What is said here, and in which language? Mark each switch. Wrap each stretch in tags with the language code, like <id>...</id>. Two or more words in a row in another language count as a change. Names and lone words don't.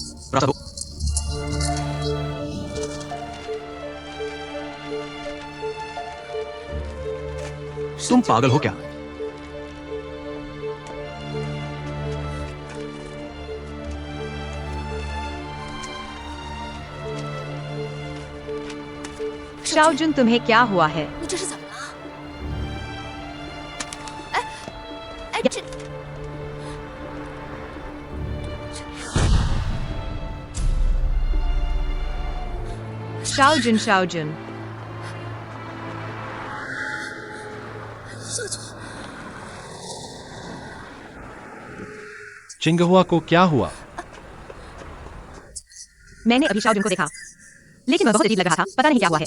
<hi>रास्ता दो। तुम पागल हो क्या? शाओजुन, तुम्हें क्या हुआ है?</hi> <zh>你这是怎么了？哎，哎，这</zh> <hi>शाओजुन, शाओजुन,</hi> <zh>少君，</zh> <hi>चिंगहुआ को क्या हुआ? मैंने अभी शाओजुन को देखा, लेकिन वह बहुत अजीब लग रहा था। पता नहीं क्या हुआ है।</hi>